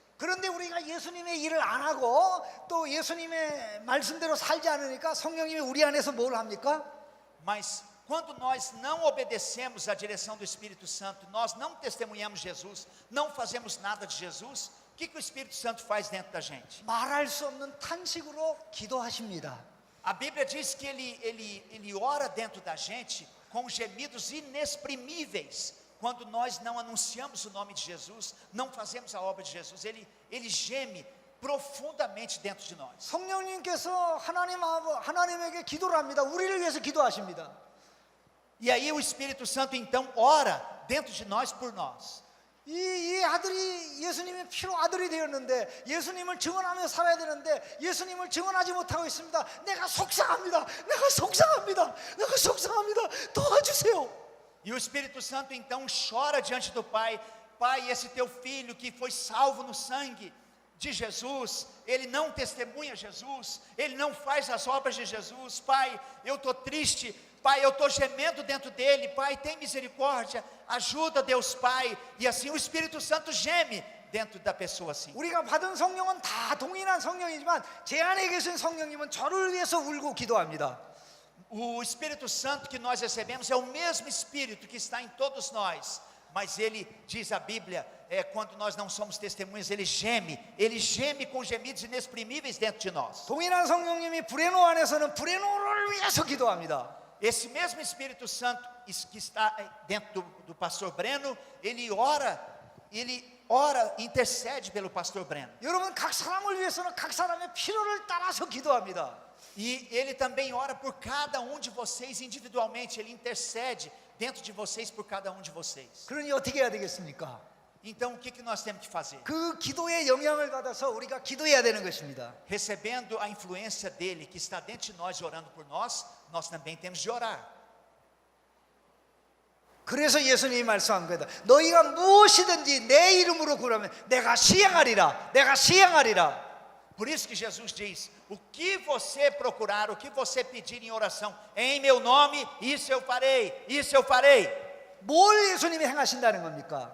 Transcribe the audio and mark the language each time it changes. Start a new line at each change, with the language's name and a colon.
Korean: 그런데 우리가 예수님의 일을 안 하고 또 예수님의 말씀대로 살지 않으니까 성령님이 우리 안에서 뭘 합니까?
Portuguese: Mas quando nós não obedecemos à direção do Espírito Santo, nós não testemunhamos Jesus, não fazemos nada de Jesus, o que o Espírito Santo faz dentro da gente?
Korean: 말할 수 없는 탄식으로 기도하십니다.
Portuguese: A Bíblia diz que ele ora dentro da gente com gemidos inexprimíveis. Quando nós não anunciamos o nome de Jesus, não fazemos a obra de Jesus, ele geme profundamente dentro de nós.
Korean: 성령님께서 하나님에게 기도를 합니다. 우리를 위해서 기도하십니다.
Portuguese: E aí o Espírito Santo então ora dentro de nós por nós.
Korean: 이 아들이 예수님의 피로 아들이 되었는데 예수님을 증언하며 살아야 되는데 예수님을 증언하지 못하고 있습니다. 내가 속상합니다. 내가 속상합니다. 도와주세요.
Portuguese: E o Espírito Santo então chora diante do Pai. Pai, esse teu filho que foi salvo no sangue de Jesus, ele não testemunha Jesus, ele não faz as obras de Jesus. Pai, eu estou triste. Pai, eu estou gemendo dentro dele. Pai, tem misericórdia, ajuda Deus Pai. E assim o Espírito Santo geme dentro da pessoa assim.
Korean: 우리가 받은 성령은 다 동일한 성령이지만 제 안에 계신 성령님은 저를 위해서 울고 기도합니다.
Portuguese: O Espírito Santo que nós recebemos é o mesmo Espírito que está em todos nós. Mas ele, diz a Bíblia, quando nós não somos testemunhas, ele geme com gemidos inexprimíveis dentro de nós.
Korean: 동일한 성령님이 브레노 안에서는 브레노를 위해서 기도합니다.
Portuguese: Esse mesmo Espírito Santo que está dentro do pastor Breno, ele ora, intercede pelo pastor Breno.
Korean: 여러분 각 사람을 위해서는 각 사람의 필요를 따라서 기도합니다.
Portuguese: E ele também ora por cada um de vocês individualmente, ele intercede dentro de vocês por cada um de vocês.
Korean: 그러니 어떻게 해야 되겠습니까?
Portuguese: Então o que nós temos que fazer?
Korean: 그 기도의 영향을 받아서 우리가 기도해야 되는 것입니다.
Portuguese: Recebendo a influência dele que está dentro de nós e orando por nós, nós também temos de orar.
Korean: 그래서 예수님이 말씀한 거다. 너희가 무엇이든지 내 이름으로 구하면 내가 시행하리라. 내가 시행하리라.
Portuguese: Por isso que Jesus diz: o que você procurar, o que você pedir em oração, em meu nome, isso eu farei, isso eu farei.
Korean: 뭘 예수님이 행하신다는 겁니까?